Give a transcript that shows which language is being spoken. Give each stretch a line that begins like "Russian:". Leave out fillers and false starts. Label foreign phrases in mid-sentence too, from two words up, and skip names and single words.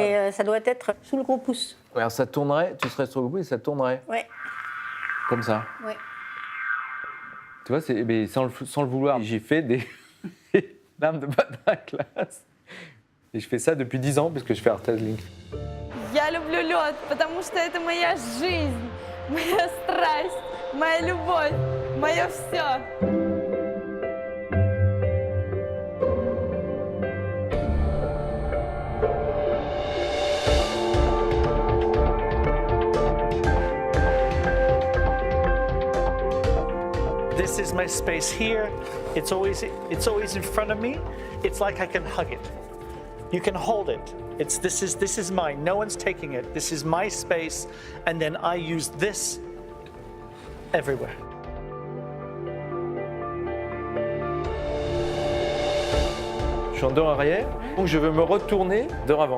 French: Mais ça doit être sous le gros pouce. Ouais, alors ça tournerait, tu serais sur le bout et ça tournerait. Ouais. Comme ça. Ouais. Tu vois, mais sans le vouloir, j'ai fait des lames de patin à glace. Et je fais ça depuis 10 ans parce que je fais Artazlink.
Russian: Я люблю лед, потому что это моя жизнь, моя страсть, моя любовь, мое все.
English: This is my space here. It's always in front of me. It's like I can hug it. You can hold it. This is mine. No one's taking it. This is my space, and then I use this everywhere.
French: Je suis en dos arrière, donc je veux me retourner de avant.